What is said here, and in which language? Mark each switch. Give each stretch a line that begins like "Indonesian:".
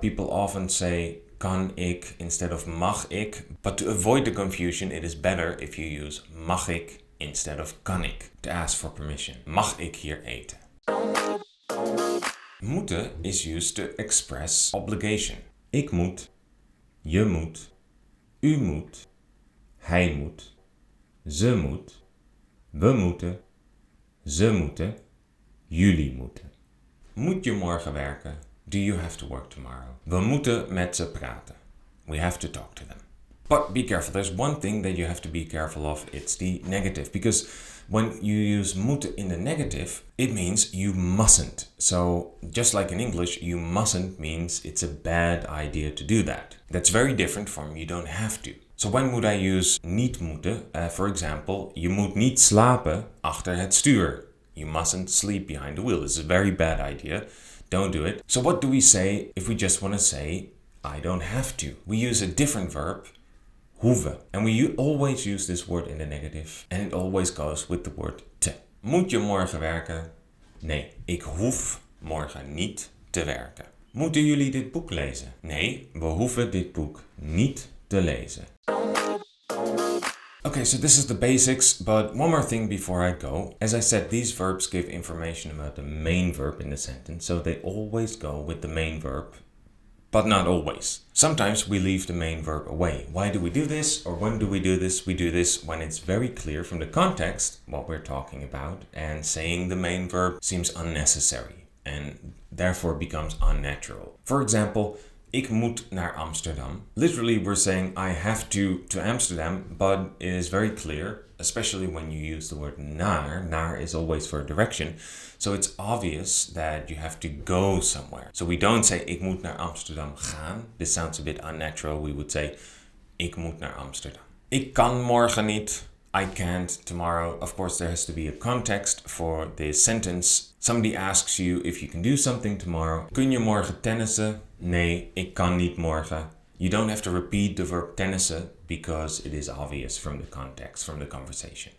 English: People often say
Dutch: kan ik
English: instead of
Dutch: mag ik,
English: but to avoid the confusion it is better if you use mag ik instead of kan ik to ask for permission.
Dutch: Mag ik hier eten?
English: Moeten is used to express obligation.
Dutch: Ik moet, je moet, u moet, hij moet, ze moet, we moeten, ze moeten, jullie moeten. Moet je morgen werken?
English: Do you have to work tomorrow?
Dutch: We moeten met ze praten.
English: We have to talk to them. But be careful, there's one thing that you have to be careful of, it's the negative. Because when you use moeten in the negative, it means you mustn't. So just like in English, you mustn't means it's a bad idea to do that. That's very different from you don't have to. So when would I use niet moeten? For example,
Dutch: je moet niet slapen achter het stuur.
English: You mustn't sleep behind the wheel. This is a very bad idea. Don't do it. So what do we say if we just want to say, I don't have to? We use a different verb, hoeven. And we always use this word in the negative. And it always goes with the word te.
Dutch: Moet je morgen werken? Nee, ik hoef morgen niet te werken. Moeten jullie dit boek lezen? Nee, we hoeven dit boek niet te lezen.
English: Okay, so this is the basics, but one more thing before I go. As I said, these verbs give information about the main verb in the sentence, so they always go with the main verb but not always. Sometimes we leave the main verb away. Why do we do this, or when do we do this? We do this when it's very clear from the context what we're talking about, and saying the main verb seems unnecessary and therefore becomes unnatural. For example,
Dutch: ik moet naar Amsterdam.
English: Literally, we're saying I have to Amsterdam, but it is very clear, especially when you use the word naar. Naar is always for direction. So it's obvious that you have to go somewhere. So we don't say
Dutch: ik moet naar Amsterdam gaan.
English: This sounds a bit unnatural. We would say
Dutch: ik moet naar Amsterdam. Ik kan morgen niet.
English: I can't tomorrow. Of course, there has to be a context for this sentence. Somebody asks you if you can do something tomorrow.
Dutch: Kun je morgen tennissen? Nee, ik kan niet morgen.
English: You don't have to repeat the verb tennissen because it is obvious from the context, from the conversation.